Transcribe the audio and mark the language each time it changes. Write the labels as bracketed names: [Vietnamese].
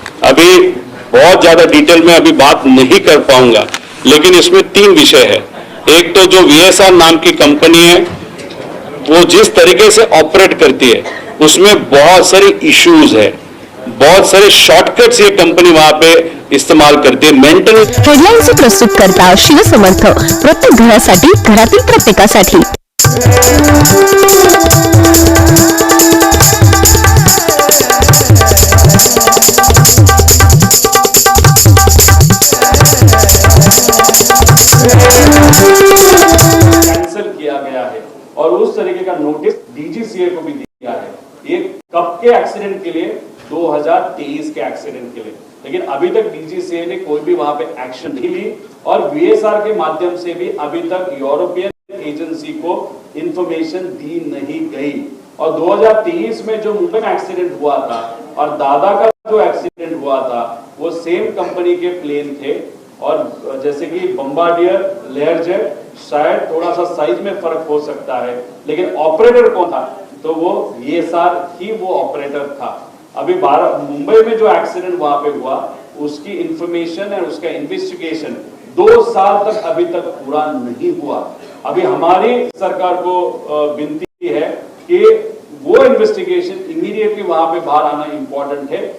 [Hindi] अभी बहुत ज्यादा डिटेल में अभी बात नहीं कर पाऊंगा, लेकिन इसमें 3 विषय है. एक तो जो VSR नाम की कंपनी है वो जिस तरीके से ऑपरेट करती है उसमें बहुत सारे इश्यूज है, बहुत सारे शॉर्टकट्स ये कंपनी वहां पे इस्तेमाल करते हैं. मेंटल [Marathi] हेडलाईन्स प्रस्तुत करता शिवसमर्थ, प्रत्येक घरासाठी, घरातील प्रत्येकासाठी. [Hindi] कैंसिल किया गया है और उस तरीके का नोटिस DGCA को भी दिया है. ये कब के एक्सीडेंट के लिए? 2023 के एक्सीडेंट के लिए. लेकिन अभी तक DGCA ने कोई भी वहां पे एक्शन नहीं ली और VSR के माध्यम से भी अभी तक यूरोपियन एजेंसी को इंफॉर्मेशन दी नहीं गई. और 2023 में जो मुंबई में एक्सीडेंट हुआ था और दादा का जो एक्सीडेंट हुआ था वो सेम कंपनी के प्लेन थे और जैसे कि बम्बार्डियर, लेयरजेट, शायद थोड़ा सा साइज में फर्क हो सकता है, लेकिन ऑपरेटर कौन था? तो वो VSR ही वो ऑपरेटर था. अभी मुंबई में जो एक्सीडेंट वहां पे हुआ उसकी इंफॉर्मेशन और उसका इन्वेस्टिगेशन 2 साल तक अभी तक पूरा नहीं हुआ. अभी हमारी सरकार को विनती है कि वो इन्वेस्टिगेशन इमीडिएटली वहां पे बाहर आना इंपॉर्टेंट है.